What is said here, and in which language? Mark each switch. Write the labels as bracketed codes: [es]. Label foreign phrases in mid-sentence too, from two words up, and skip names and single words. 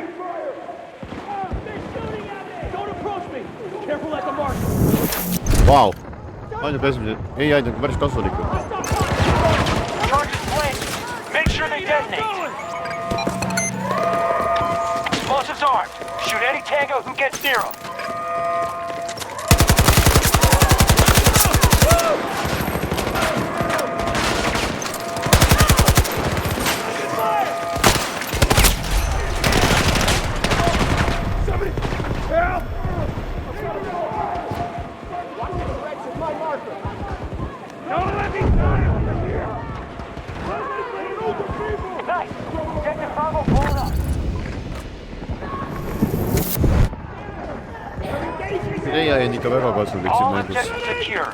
[en] They're shooting at me! Don't approach me! Careful at the mark! Vau. [et] Ainult esimesed, ei ainult päris kasulikud. [en] Charges placed. Make sure they detonate. Explosives armed. Shoot any tango who gets near them. Somebody! Help! Watch the threat supply marker! Don't let me die over here! Nice! Objective Bravo blown up. [et] See on ikka väga kasulik siin [en] All [et] mängus. [en] objectives secure.